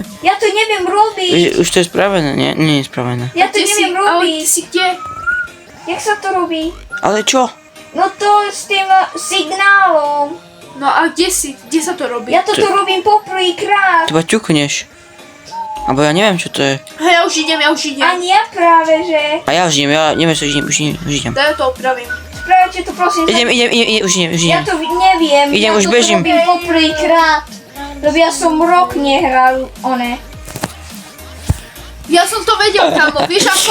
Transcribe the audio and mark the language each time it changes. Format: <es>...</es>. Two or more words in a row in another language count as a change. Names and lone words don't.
<sk>Ja to neviem robiť. Už to je spravené, nie? Nie je spravené. Ja to neviem Ale robiť. ty si kde? Jak sa to robí? Ale čo? No to s tým signálom. No a kde si? Kde sa to robí? Ja toto robím poprvýkrát. Teba ťukneš.</sk> <pl>A bo ja nie wiem,</pl> <sk>čo to je. Ja už idem. A nie, práve že. A ja už idem, ja neviem, čo už idem. Daj to opravím. Spravte to prosím. Idem, už idem. Ja to neviem. Idem, ja už to bežím. robím poprvýkrát. Lebo ja som rok nehral one. Ja som to vedel, kamo. Vieš ako?</sk>